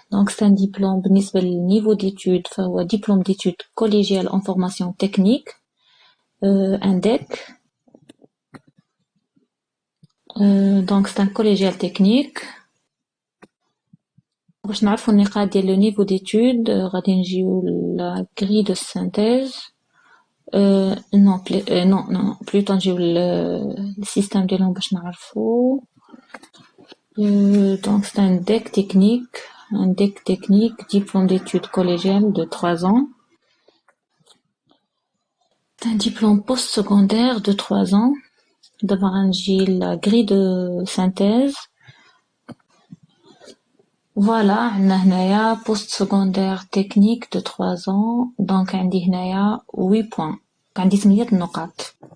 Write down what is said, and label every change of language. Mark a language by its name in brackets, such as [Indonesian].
[French] Donc c'est un diplôme [Arabic] بالنسبة للنيفو [French] d'études [Arabic] فهو [French] diplôme d'études collégiales en formation technique, un DEC. Donc c'est un collégial technique. [Arabic] باش نعرفوا النقاط ديال لو نيفو d'études غادي نجيو [French] la grille de synthèse. non, plutôt [Arabic] نجيو [French] le système [Arabic] ديالهم باش نعرفوا. [French] Donc c'est un DEC technique, diplôme d'études collégiales de 3 ans. C'est un diplôme post-secondaire de 3 ans. D'abord [Arabic] نجي [French] la grille de synthèse. Voilà, [Arabic] عندنا هنايا [French] post-secondaire technique de 3 ans. Donc [Arabic] عندي هنايا [French] 8 points. [Arabic] عندي 8 نقاط.